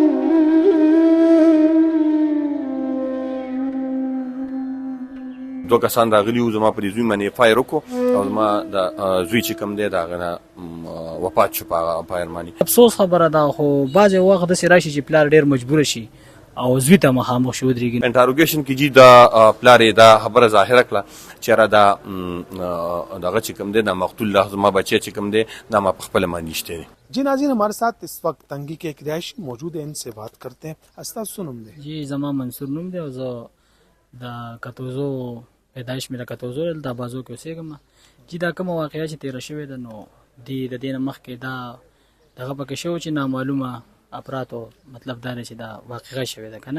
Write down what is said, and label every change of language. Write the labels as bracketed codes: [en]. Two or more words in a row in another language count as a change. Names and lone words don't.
[ps] دوه کسان راغلي وو زما په دې زوی باندې فایر وکړو او زما د زوی چې کوم دی د هغه نه وفات شو په هغه فایر باندې. افسوس خبره ده خو بعضې وخت داسې راشي چې پلار ډېر مجبوره شي او زوی ته مخامخ شي ودرېږي. انټاروګیشن کې جي د پلار یې دا خبره ظاهره کړه چې یاره دا دغه چې کوم دی د مقتول زما بچی چې کوم دی دا ما په خپله باندې شتی دی. [ur] جی ناظرین ہمارے ساتھ اس وقت تنگی کے ایک رہائشی موجود ہے، ان سے بات کرتے ہیں. [ps] ستاسو نوم دی جی زما منصور نوم دی او زه د کتوزو پیدایش مې د کتوزو د بازو کې اوسېږم. جی دا کومه واقعه چې تېره شوې ده نو د دې نه مخکې دا دغه پکې شوی چې نامعلومه افرادو مطلب دا دی چې دا واقعه شوې ده که نه.